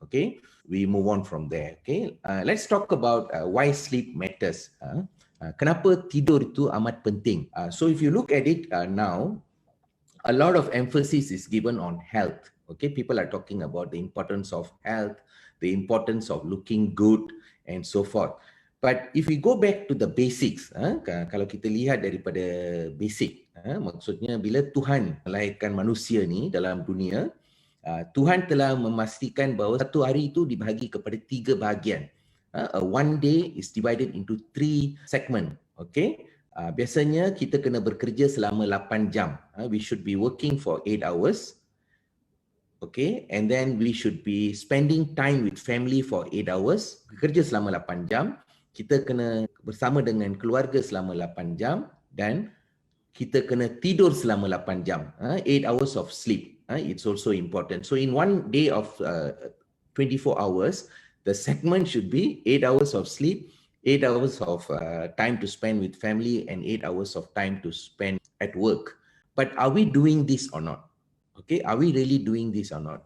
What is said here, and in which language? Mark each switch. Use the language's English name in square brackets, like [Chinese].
[English] Okay, we move on from there. Okay, let's talk about why sleep matters. [Malay] Kenapa tidur itu amat penting? [English] So if you look at it now, a lot of emphasis is given on health. Okay, people are talking about the importance of health, the importance of looking good, and so forth. But if we go back to the basics, [Malay] kalau kita lihat daripada basic, maksudnya bila Tuhan melahirkan manusia ni dalam dunia, Tuhan telah memastikan bahawa satu hari itu dibahagi kepada 3 bahagian. [English] One day is divided into 3 segment. [Malay] Okay, biasanya kita kena bekerja selama 8 jam. [English] We should be working for 8 hours. Okay, and then we should be spending time with family for 8 hours. [Malay] Bekerja selama 8 jam. Kita kena bersama dengan keluarga selama 8 jam dan kita kena tidur selama 8 jam. [English] 8 hours of sleep. It's also important. So in one day of 24 hours, the segment should be 8 hours of sleep, 8 hours of time to spend with family, and 8 hours of time to spend at work. But are we doing this or not? Okay, are we really doing this or not?